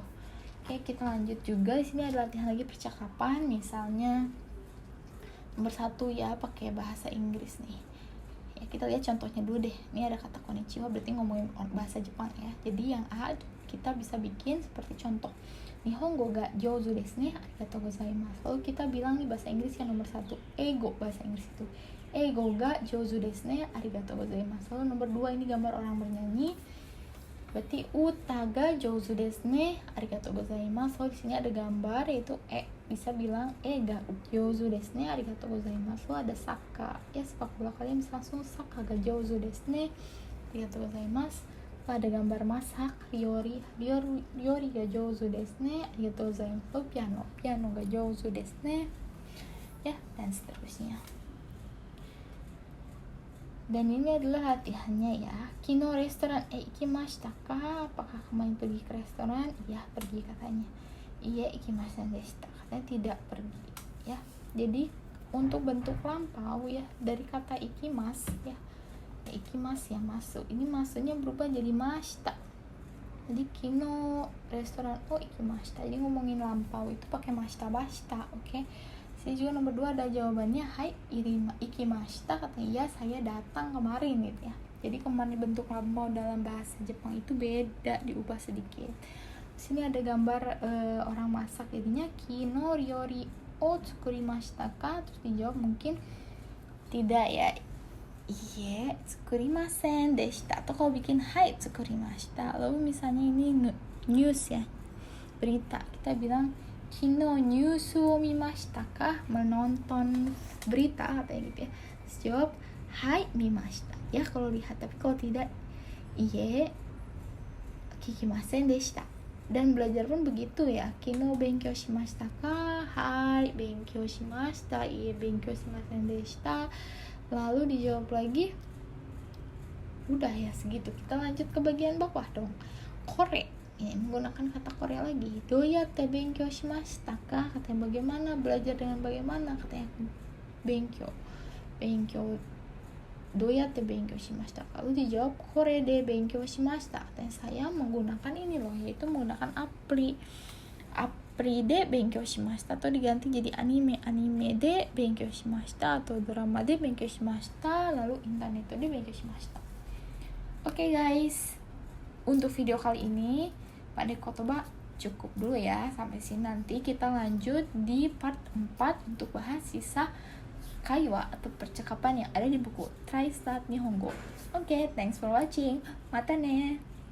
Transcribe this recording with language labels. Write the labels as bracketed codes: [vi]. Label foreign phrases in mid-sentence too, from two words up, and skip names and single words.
[id] Oke, kita lanjut juga. Di sini ada latihan lagi percakapan, misalnya nomor 1 ya, pakai bahasa Inggris nih ya. Kita lihat contohnya dulu deh. Ini ada kata konnichiwa, berarti ngomongin bahasa Jepang ya. Jadi yang A kita bisa bikin seperti contoh, [ja] 日本語が上手ですね、ありがとうございます. [id] Lalu kita bilang nih bahasa Inggris yang nomor 1, ego, bahasa Inggris itu [ja] 英語が上手ですね、ありがとうございます. [id] Lalu nomor 2 ini gambar orang bernyanyi, berarti [ja] 歌が上手ですね、ありがとうございます. [id] Lalu di sini ada gambar yaitu bisa bilang [ja] が上手ですね、ありがとうございます. [id] Lalu ada saka ya, sepak bola, kalian bisa langsung [ja] サッカーが上手ですね、ありがとうございます. [id] Lalu ada gambar masak, [ja] 料理が上手ですね、ありがとうございます. Lalu ピアノが上手ですね [id] ya, dan seterusnya. Dan ini adalah latihannya ya. [ja] 昨日レストラン行きましたか? [id] Apakah kemarin pergi ke restoran? Iya, pergi katanya. Iya, [ja] 行きませんでした. [id] Katanya tidak pergi ya. Jadi untuk bentuk lampau ya dari kata ikimas ya. Ikimas ya masuk. Ini masuknya berubah jadi mashita. Jadi [ja] 昨日レストラン行きました. [id] Jadi ngomongin lampau itu pakai [ja] ました ばした, [id] oke? Sini juga nomor 2 ada jawabannya [ja] はい行きました, [id] katanya iya saya datang kemarin gitu ya. Jadi kemarin bentuk lampau dalam bahasa Jepang itu beda, diubah sedikit. Sini ada gambar orang masak, jadinya [ja] 昨日料理を作りましたか, [id] terus dijawab mungkin tidak ya, [ja] いいえ作りませんでした, [id] atau kalau bikin [ja] はい作りました. [id] Lalu misalnya ini news ya, berita, kita bilang [ja] 昨日ニュースを見ましたか, [id] menonton berita katanya gitu ya. Terus jawab [ja] はい見ました [id] ya kalau lihat, tapi kalau tidak [ja] いいえ聞きませんでした. [id] Dan belajar pun begitu ya, [ja] 昨日勉強しましたか、はい勉強しました、いいえ勉強しませんでした. [id] Lalu dijawab lagi. Udah ya segitu. Kita lanjut ke bagian bawah dong. Kore ya, menggunakan kata Korea lagi. [ja] どうやって勉強しましたか? [id] Katanya bagaimana, belajar dengan bagaimana? [ja] Katanya 勉強どうやって勉強しましたか? Lalu dijawab これで勉強しました. [id] Katanya saya menggunakan ini loh, yaitu menggunakan [ja] アプリで勉強しました, [id] atau diganti jadi [ja] アニメで勉強しました, atau ドラマで勉強しました, lalu インターネットで勉強しました. [id] Oke guys, untuk video kali ini Pak Kotoba cukup dulu ya. Sampai sini, nanti kita lanjut di part 4 untuk bahas sisa kaiwa atau percakapan yang ada di buku Try Start Nihongo. [en] Oke, thanks for watching. [ja] またね.